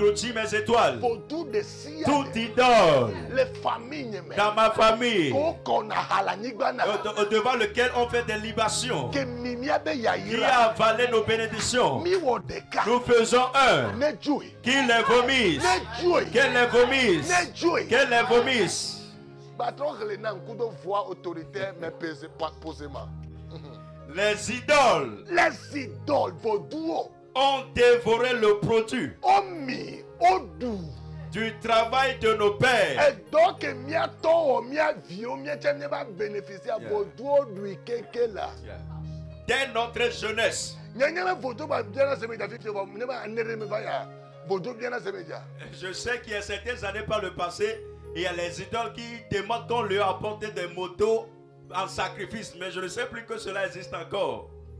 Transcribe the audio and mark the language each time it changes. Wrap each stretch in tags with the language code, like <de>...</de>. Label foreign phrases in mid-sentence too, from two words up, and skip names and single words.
<fr>englouti mes étoiles, toute idole dans ma famille, devant lequel on fait des libations, qui a avalé nos bénédictions, nous faisons un, qu'il les vomisse, qu'elle les vomisse, qu'elle les vomisse. Les idoles. Les idoles vaudou ont dévoré le produit omi odu du travail de nos pères. Et donc</fr> <ee>mia to mia vio mia tene</ee> <fr>va bénéficier vaudou</fr> <ee>odu keke</ee> <fr>là. Dès notre jeunesse. Je sais qu'il y a certaines années par le passé, il y a les idoles qui demandent qu'on leur apporte des motos en sacrifice, mais je ne sais plus que cela existe encore.</fr>